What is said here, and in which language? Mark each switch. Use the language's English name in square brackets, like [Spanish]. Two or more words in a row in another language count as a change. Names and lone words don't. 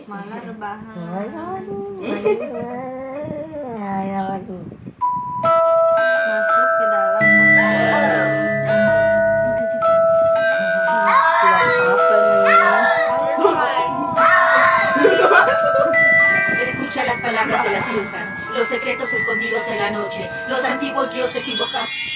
[Indonesian] Malah rebahan. Masuk ke dalam Sulap apa nih? [Spanish] Escucha las palabras de las brujas, los secretos escondidos en la noche, los antiguos dioses invocados.